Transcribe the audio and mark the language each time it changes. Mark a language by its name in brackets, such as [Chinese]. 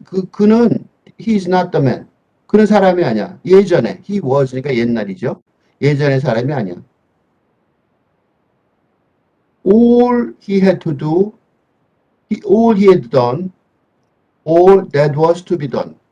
[Korean] 그는 [English] he is not the man. [Korean] 그는 사람이 아니야. 예전에 [English] he was [Korean] 니까 옛날이죠. 예전의 사람이 아니야. [English] All he had to do, all he had done, all that was to be done.